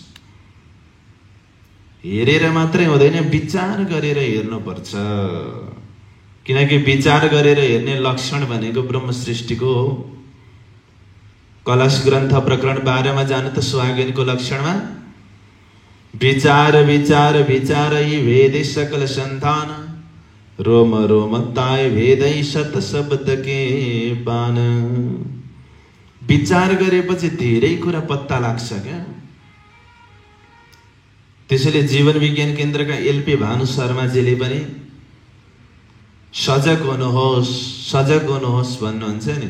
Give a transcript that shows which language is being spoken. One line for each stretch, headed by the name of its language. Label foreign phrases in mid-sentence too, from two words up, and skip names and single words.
Nepali: हेरेर मात्रै हुँदैन, विचार गरेर हेर्नुपर्छ। किनकि विचार गरेर हेर्ने लक्षण भनेको ब्रह्म सृष्टिको हो। कलश ग्रन्थ प्रकरण 12 मा जानु त स्वागनको लक्षणमा
Hindi: विचार विचार विचारै भेदै सकल संतान, रोम रोम ताय भेदै शत शब्द के पान।
Nepali: विचार गरेपछि धेरै कुरा पत्ता लाग्छ क्या। त्यसैले जीवन विज्ञान केन्द्रका एलपी भानु शर्माजीले पनि सजग हुनुहोस् भन्नुहुन्छ नि।